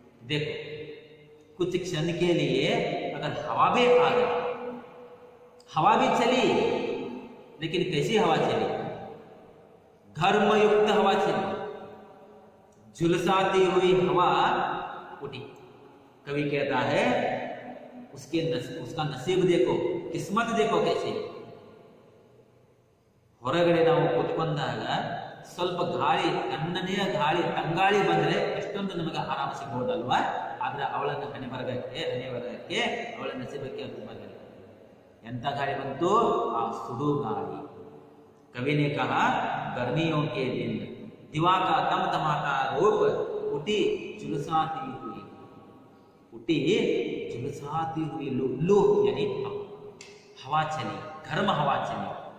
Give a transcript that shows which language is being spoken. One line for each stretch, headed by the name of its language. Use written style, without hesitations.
Hindi: देखो, कुछ क्षण के लिए अगर हवा भी आ गई, हवा भी चली, लेकिन कैसी हवा चली? घर्मयुक्त हवा चली, झुलसाती हुई हवा उठी। कवि कहता है, उसका नसीब देखो, किस्मत देखो कैसे।
Kannada: ಹೊರಗಡೆ ನಾವು ಕೂತ್ಕೊಂಡಾಗ ಸ್ವಲ್ಪ ಗಾಳಿ, ತಣ್ಣನೆಯ ಗಾಳಿ, ತಂಗಾಳಿ ಬಂದ್ರೆ ಎಷ್ಟೊಂದು ನಮಗೆ ಆರಾಮ ಸಿಗಬಹುದಲ್ವಾ? ಆದ್ರೆ ಅವಳನ್ನ ಹಣೆಬರಗಕ್ಕೆ ಅವಳ ನಸೀಬಕ್ಕೆ ಅದು ಬರಲಿಲ್ಲ. ಎಂತ ಗಾಳಿ ಬಂತು? ಆ ಸುಡು ಗಾಳಿ।
Hindi: कवि ने कहा, गर्मियों के दिन दिवा का तमतमाता रूप, उठी झुलसाती हुई, उठी झुलसाती हुई लू यानी हवा चली, गर्म हवा चली।